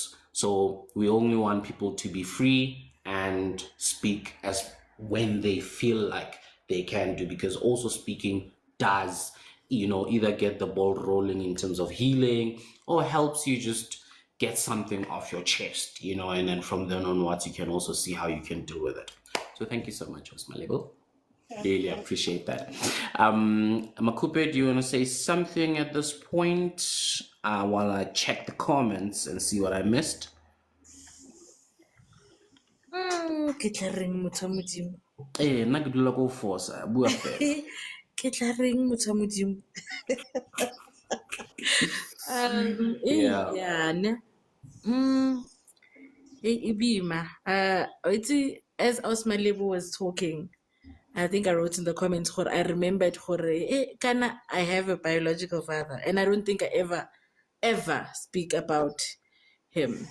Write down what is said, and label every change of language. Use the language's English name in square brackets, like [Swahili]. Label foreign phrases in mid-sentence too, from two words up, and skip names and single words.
[English] So we only want people to be free and speak as when they feel like they can do, because also speaking does, either get the ball rolling in terms of healing, or helps you just get something off your chest, and then from then onwards you can also see how you can deal with it. So thank you so much, Osmalebo. Really appreciate that. Makupe, do you want to say something at this point while I check the comments and see what I missed? [Tswana] Ke tla reng motho wa Modimo? Nna ke dula ko force bua fela. Ke tla reng motho wa Modimo? [English] Yeah. Yeah, ne. Ibima. As Osmalebo was talking, I think I wrote in the comments, I remembered, Kana, I have a biological father, and I don't think I ever speak about him.